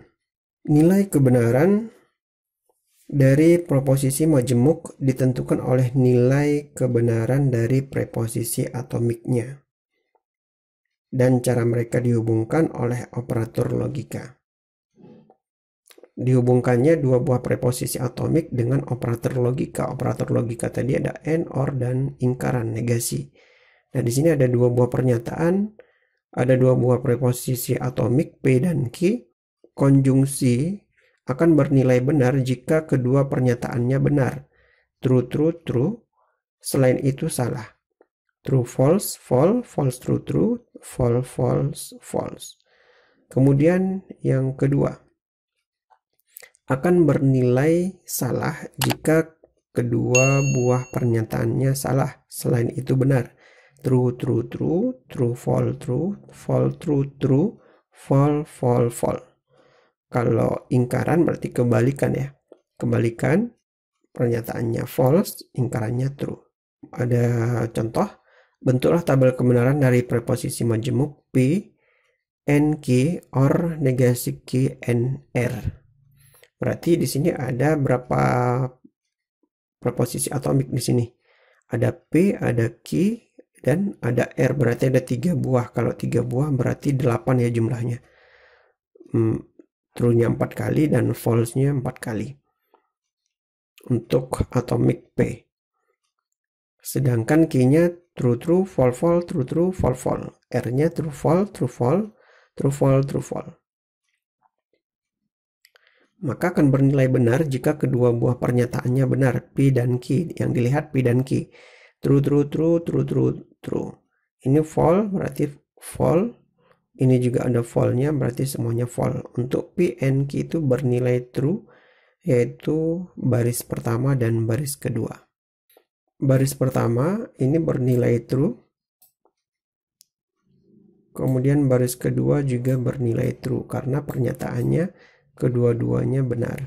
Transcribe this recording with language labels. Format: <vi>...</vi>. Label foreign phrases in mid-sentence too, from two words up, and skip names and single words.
<id>Nilai kebenaran dari proposisi majemuk ditentukan oleh nilai kebenaran dari preposisi atomiknya dan cara mereka dihubungkan oleh operator logika. Dihubungkannya dua buah preposisi atomik dengan operator logika. Operator logika tadi ada</id> <en>and, or,</en> <id>dan ingkaran, negasi. Nah, di sini ada dua buah pernyataan, ada dua buah preposisi atomik P dan Q. Konjungsi akan bernilai benar jika kedua pernyataannya benar.</id> <en>True, true, true.</en> <id>Selain itu salah.</id> <en>True, false, false, false, true, true, false, false, false.</en> <id>Kemudian yang kedua, akan bernilai salah jika kedua buah pernyataannya salah. Selain itu benar.</id> <en>True, true, true, true, false, true, false, true, true, false, false, false.</en> <id>Kalau ingkaran berarti kebalikan ya. Kebalikan, pernyataannya false, ingkarannya true. Ada contoh, bentuklah tabel kebenaran dari preposisi majemuk P, N, Q, or negasi Q, N, R. Berarti di sini ada berapa preposisi atomik di sini? Ada P, ada Q, dan ada R. Berarti ada 3 buah. Kalau 3 buah berarti 8 ya jumlahnya. True-nya 4 kali dan false-nya 4 kali. Untuk atomik P. Sedangkan Q-nya</id> <en>true, true, false, false, true, true, false, false. R-nya true, false, true, false, true, false, true, false.</en> <id>Maka akan bernilai benar jika kedua buah pernyataannya benar, P dan Q. Yang dilihat P dan Q.</id> <en>True, true, true, true, true, true.</en> <id>Ini false berarti false. Ini juga ada false-nya berarti semuanya false. Untuk P and Q itu bernilai true yaitu baris pertama dan baris kedua. Baris pertama ini bernilai true, kemudian baris kedua juga bernilai true karena pernyataannya kedua-duanya benar.</id>